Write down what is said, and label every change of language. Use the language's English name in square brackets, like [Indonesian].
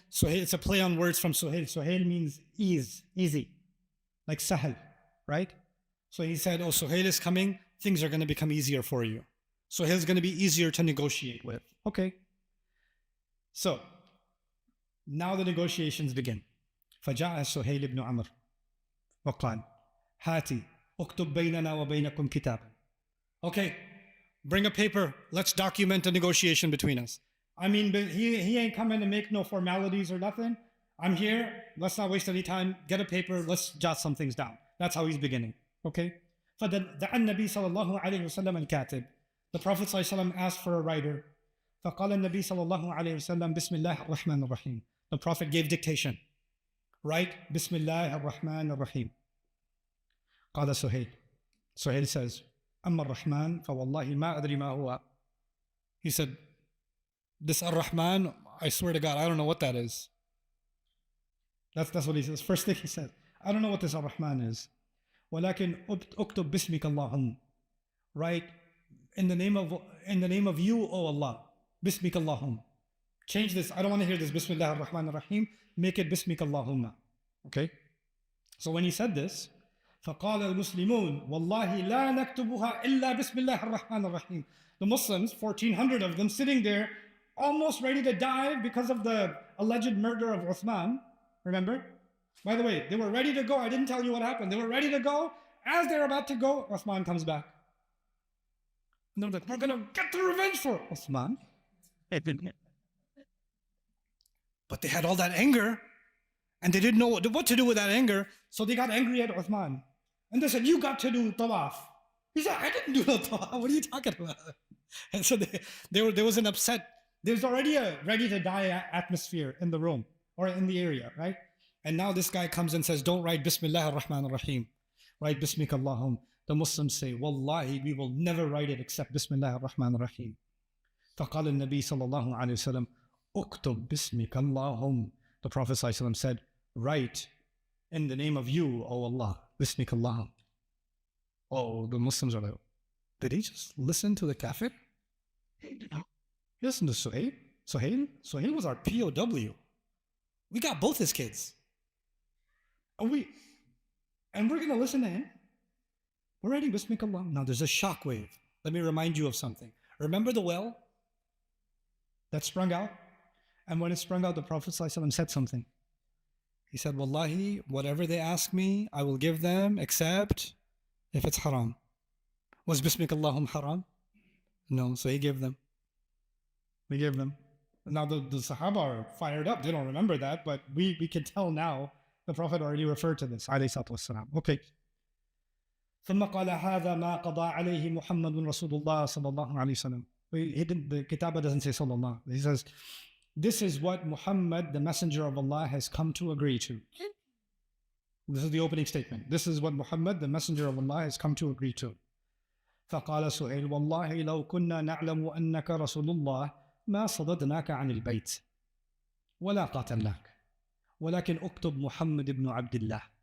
[English] Suhail, it's a play on words from Suhail. Suhail means ease, easy, like sahal, right? So he said, oh, Suhail is coming, things are going to become easier for you. Suhail is going to be easier to negotiate with. Okay. So, now the negotiations begin. [Arabic] فجاء سهيل بن عمرو وقال هاتي اكتب بيننا وبينكم كتاب. [English] Okay. Bring a paper. Let's document a negotiation between us. I mean, but he ain't coming to make no formalities or nothing. I'm here. Let's not waste any time. Get a paper. Let's jot some things down. That's how he's beginning. Okay? [Arabic] فَدَعَ النَّبِي صَلَى اللَّهُ عَلَيْهِ وسلم الكاتب. [English] The Prophet ﷺ asked for a writer. [Arabic] فَقَالَ النَّبِي صَلى اللَّهُ عَلَيْهِ وسلم بِسْمِ اللَّهِ الرَّحْمَنِ الرَّحِيمِ. [English] The Prophet gave dictation. Write [Arabic] بِسْمِ اللَّهِ الرَّحْمَنِ الرَّحِيمِ. قال سهيل. [English] Suhail says, [Arabic] أما الرحمن فوالله ما أدري ما هو. [English] He said, this Ar-Rahman, I swear to God, I don't know what that is. That's what he says. First thing he said, I don't know what this Ar-Rahman is. [Arabic] ولكن اكتب باسمك اللهم. [English] Write in the name of you, O Allah. [Arabic] باسمك اللهم. [English] Change this. I don't want to hear this. Bismillah ar-Rahman ar-Rahim. Make it Bismika Allahumma. Okay? So when he said this, [Arabic] فقال المسلمون والله لا نكتبها إلا بسم الله الرحمن الرحيم. [English] The Muslims, 1,400 of them, sitting there, almost ready to die because of the alleged murder of Uthman. Remember? By the way, they were ready to go. I didn't tell you what happened. They were ready to go. As they're about to go, Uthman comes back. And they're like, we're going to get the revenge for Uthman. But they had all that anger, and they didn't know what to do with that anger, so they got angry at Uthman. And they said, you got to do tawaf. He said, I didn't do the tawaf. What are you talking about? And so there was an upset. There's already a ready to die atmosphere in the room or in the area, right? And now this guy comes and says, don't write Bismillah ar-Rahman ar-Rahim. Write Bismika Allahum. The Muslims say, Wallahi, we will never write it except Bismillah ar-Rahman ar-Rahim. [Arabic] فقال النبي صلى الله عليه وسلم اكتب باسمك اللهم. [English] The Prophet ﷺ said, write in the name of you, O Allah, Bismika Allahum. Oh, the Muslims are like, did he just listen to the kafir? He listened to Suhail. Suhail was our POW. We got both his kids. And we're going to listen to him. We're writing Bismika Allahum. Now there's a shockwave. Let me remind you of something. Remember the well that sprung out? And when it sprung out, the Prophet ﷺ said something. He said, Wallahi, whatever they ask me, I will give them, except if it's haram. Was Bismika Allahum haram? No, so he gave them. We gave them. Now the Sahaba are fired up. They don't remember that, but we can tell now the Prophet already referred to this. Alayhi salatu wassalam. Okay. [Arabic] ثم قال هذا ما قضى عليه محمد رسول الله صلى الله عليه وسلم. [English] The Kitabah doesn't say sallallahu. He says, this is what Muhammad, the messenger of Allah, has come to agree to. This is the opening statement. This is what Muhammad, the messenger of Allah, has come to agree to. [Arabic] فقال سهيل والله لو كنا نعلم أنك رسول الله ما صددناك عن البيت ولا قاتلناك ولكن اكتب محمد بن عبد الله.